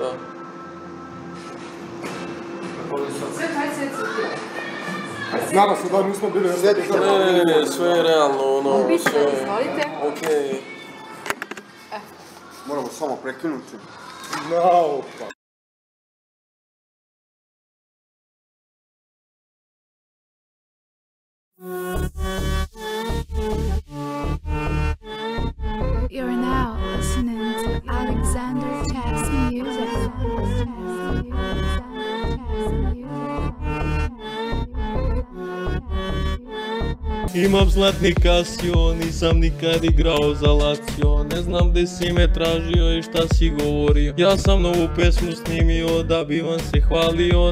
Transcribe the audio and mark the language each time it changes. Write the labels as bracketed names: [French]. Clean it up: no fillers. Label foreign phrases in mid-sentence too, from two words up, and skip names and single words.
[Croatian] Da. Sve kaj se cipira. Nadam se da nismo bili... Ne, sve je realno, ono, sve... Izvolite. Okej. Moramo samo prekinuti. No, pa. [English] You're now listening to Alexander Tax Music. [Serbian] Imam zlatni Casio, nisam nikad igrao za Lazio. Ne znam gdje si me tražio i šta si govorio. Ja sam novu pesmu snimio da bi vam se hvalio.